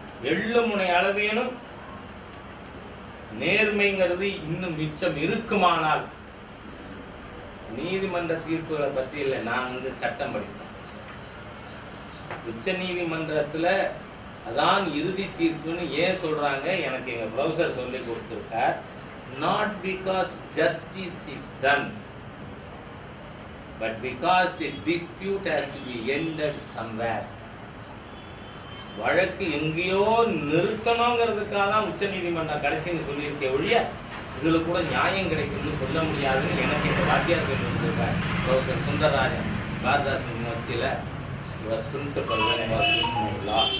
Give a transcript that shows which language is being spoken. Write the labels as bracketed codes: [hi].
[ta] எள்ளு முனை அளவேனும் நேர்மைங்கிறது இன்னும் மிச்சம் இருக்குமானால், நீதிமன்ற தீர்ப்புகளை பத்தி இல்லை, நான் சட்டம் படிப்பேன். உச்ச நீதிமன்றத்துல அதான் இறுதி தீர்ப்புன்னு ஏன் சொல்றாங்க? எனக்கு எங்க ப்ரொஃபசர் சொல்லி கொடுத்திருக்கார். [en] not because justice is done, but because the dispute has to be ended somewhere. [ta] வழக்கு எங்கேயோ நிறுத்தணுங்கிறதுக்காக தான் உச்ச நீதிமன்றம் கடைசின்னு சொல்லியிருக்க ஒழிய இதுல கூட நியாயம் கிடைக்கும்னு சொல்ல முடியாதுன்னு எனக்கு இந்த வாத்தியார் சொல்லி கொடுத்திருக்கார். ப்ரொஃபசர் சுந்தரராஜன், பாரதாசன் யூனிவர்சிட்டியில பிரின்சிபல் லா.